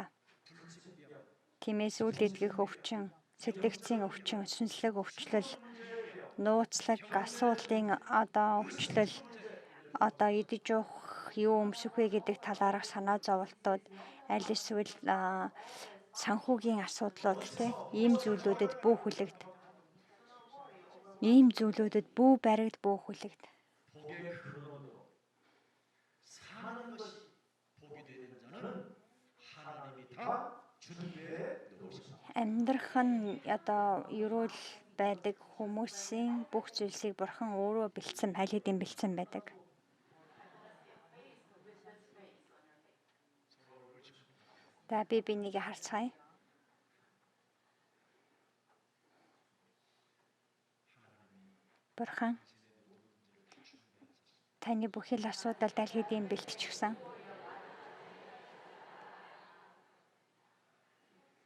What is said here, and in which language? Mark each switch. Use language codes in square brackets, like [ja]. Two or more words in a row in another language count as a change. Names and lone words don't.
[mn] Тиймээс үл эдгэх өвчин, сэтгцийн өвчин, сүнслэг өвчлөл, нууцлаг асуудлын өвчлөл, идэж уух юу өмсөх вэ гэдэг талаарх санаа зовлтууд, аль эсвэл санхүүгийн асуудлууд ийм зүйлүүдэд бүү хүлэгд. Ийм зүйлүүдэд бүү баригд бүү хүлэгд. [ko] 사는 것이 복이 되는 자는 하나님이 다 준비해 놓으셨다. [mn] Амьдрах нь ерөөл байдаг хүмүүсийн бүх зүйлсийг бурхан өөрөө бэлдсэн, аль хэдийн бэлдсэн байдаг. За би нэгэ харцгаая. Бурхан таны бүхэл асуудалд аль хэдийн бэлтчихсэн.